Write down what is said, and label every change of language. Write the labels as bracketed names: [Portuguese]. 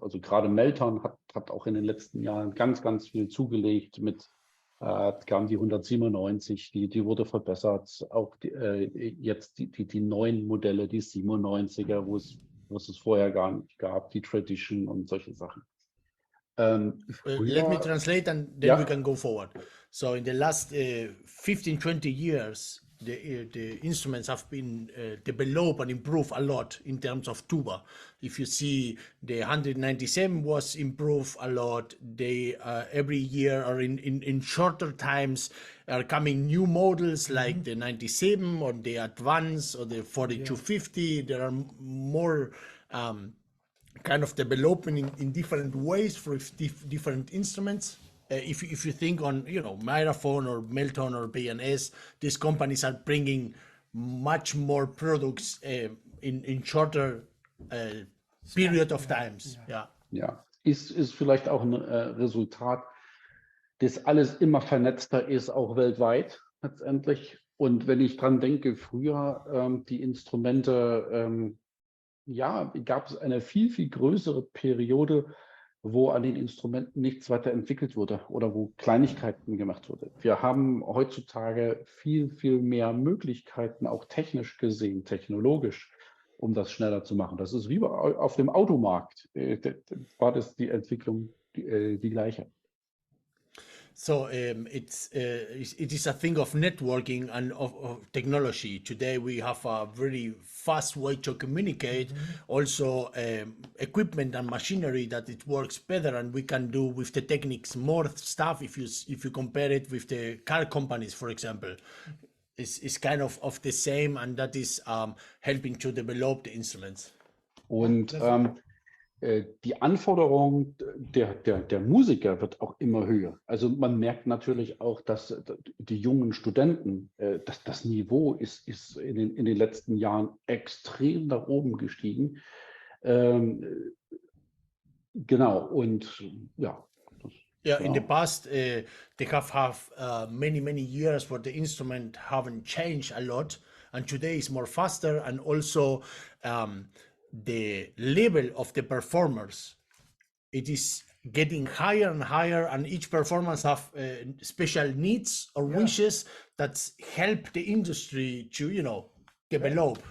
[German] Also gerade Melton hat auch in den letzten Jahren ganz, ganz viel zugelegt mit kam die 197, die wurde verbessert. Auch jetzt die neuen Modelle, die 97er, wo es vorher gar nicht gab, die Tradition und solche Sachen. [English] Let me translate and then we can go forward. So in the last 15, 20 years, the instruments have been developed and improved a lot in terms of tuba. If you see, the 197 was improved a lot. They every year or in shorter times are coming new models like the 97 or the Advance or the 4250. There are more kind of developing in different ways for different instruments. If you think on Miraphone or Melton or B&S, these companies are bringing much more products in shorter period of times. [German] Ja, ist vielleicht auch ein Resultat, dass alles immer vernetzter ist, auch weltweit letztendlich. Und wenn ich dran denke, früher die Instrumente ja, gab es eine viel, viel größere Periode, wo an den Instrumenten nichts weiter entwickelt wurde oder wo Kleinigkeiten gemacht wurde. Wir haben heutzutage viel, viel mehr Möglichkeiten, auch technisch gesehen, technologisch, um das schneller zu machen. Das ist wie auf dem Automarkt, war das die Entwicklung die gleiche. [English] So it is a thing of networking and of technology. Today we have a very fast way to communicate. Also, equipment and machinery that it works better, and we can do with the techniques more stuff. If you compare it with the car companies, for example, it's kind of the same, and that is helping to develop the instruments. [German] Und die Anforderung der Musiker wird auch immer höher. Also man merkt natürlich auch, dass die jungen Studenten, dass das Niveau ist in den letzten Jahren extrem nach oben gestiegen. Genau, und ja. [English] Yeah, in the past, they have many years where the instrument haven't changed a lot, and today is more faster, and also the level of the performers, it is getting higher and higher, and each performance have special needs or wishes that help the industry to develop.